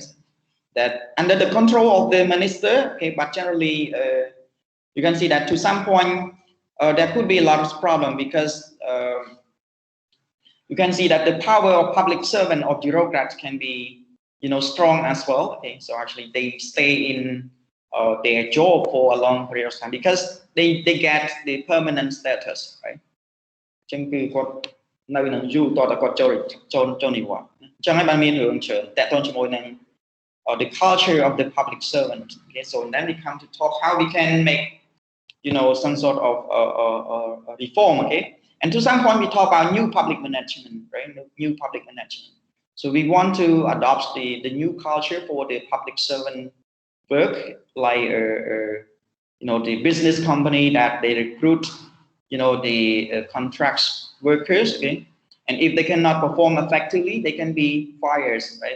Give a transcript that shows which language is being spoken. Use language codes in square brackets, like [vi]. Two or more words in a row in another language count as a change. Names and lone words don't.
[en] That under the control of the minister, okay, but generally you can see that to some point there could be a lot of problem, because you can see that the power of public servant or bureaucrats can be strong as well. Okay, so actually they stay in their job for a long period of time because they get the permanent status, right? [km] ចឹងគឺគាត់នៅនឹងយូរតតែគាត់ចូលនិវត្តន៍អញ្ចឹងហើយបានមានរឿងច្រើនតាក់ទងជាមួយនឹង [en] the culture of the public servant. Okay, so then we come to talk how we can make some sort of reform. Okay, and to some point we talk about new public management, right? New public management. So we want to adopt the new culture for the public servant work, like the business company that they recruit the contracts workers, okay, and if they cannot perform effectively, they can be fired, right?